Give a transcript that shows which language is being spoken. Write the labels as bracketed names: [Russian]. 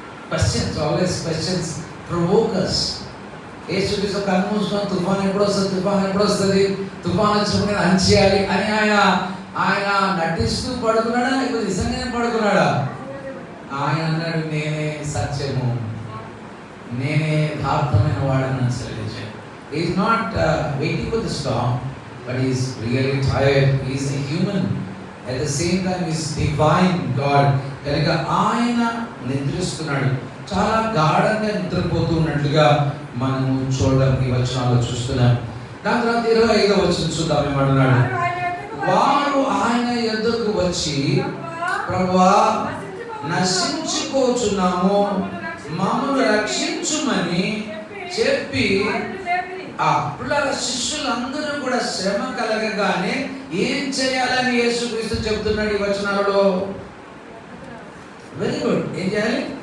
[English] Questions, always questions provoke us. [Telugu] యేసుక్రీస్తు కన్ను మూసుకొని తుఫాన్ ఎప్పుడు వస్తుంది, తుఫాన్ వచ్చినప్పుడు అంచేయాలి అని ఆయన నటిస్తూ పడుకున్నాడా లేకపోతే నిజంగానే పడుకున్నాడా? ఆయన అన్నాడు, నేనే సత్యము, నేనే యథార్థమైన వాడని సెలవించాడు. [English] He is not waiting for the storm, but he is really tired. He is a human. At the same time, he is divine God. [Telugu] కనుక ఆయన నిద్రిస్తున్నాడు, చాలా గాఢంగా నిద్రపోతూ ఉన్నట్లుగా మనము చూడడానికి వచనాల్లో చూస్తున్నాం. దాని తర్వాత 25వ వచనం చూద్దాం. ఏమంటున్నాడు? వారు ఆయన యొద్దకు వచ్చి, ప్రభువా నశించిపోచున్నాము, మమ్మల్ని రక్షించుమని చెప్పి, అప్పుడు శిష్యులందరూ కూడా శ్రమ కలగగానే ఏం చేయాలని యేసుక్రీస్తు చెబుతున్నాడు ఈ వచనాలలో. [English] Very good. [Telugu] ఏం చేయాలి?